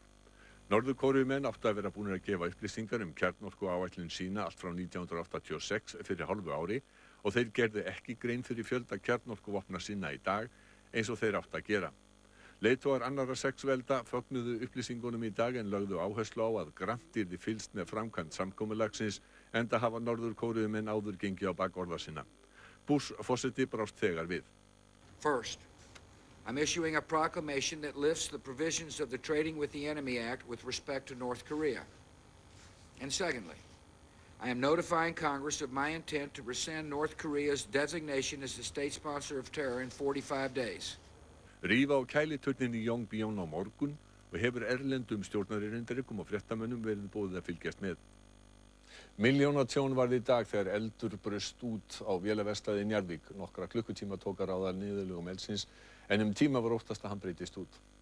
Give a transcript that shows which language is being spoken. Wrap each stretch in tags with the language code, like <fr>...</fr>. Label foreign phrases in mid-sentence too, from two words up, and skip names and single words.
<is>Norður-Kóreumenn áttu að vera búnir að gefa upplýsingar kjarnorkuáætlun sína allt frá 1986 fyrir hálfu ári og þeir gerðu ekki grein fyrir fjölda kjarnorkuvopna sinna í dag eins og þeir áttu að gera. Leiðtogar annarra 6 velda fögnuðu upplýsingunum í dag en lögðu áherslu á að grannt yrði fylgst með framkvæmd samkomulagsins enda hafa Norður-Kóreumenn áður gengið á bak orða sinna. Bush forseti brást þegar við.</is> <en>First, I'm issuing a proclamation that lifts the provisions of the Trading with the Enemy Act with respect to North Korea. And secondly, I am notifying Congress of my intent to rescind North Korea's designation as the state sponsor of terror in 45 days.</en> <is>Rífa á kæliturnin í Yongbyon á morgun og hefur erlendum stjórnaririndarikum og fréttamönnum verið boðið að fylgjast með. Milljónatjón varð í dag þegar eldur braust út á vélaverkstæði í Njarðvík. Nokkra klukkutíma tók að ráða niðurlögum eldsins en tíma var óttast að hann breytist út.</is>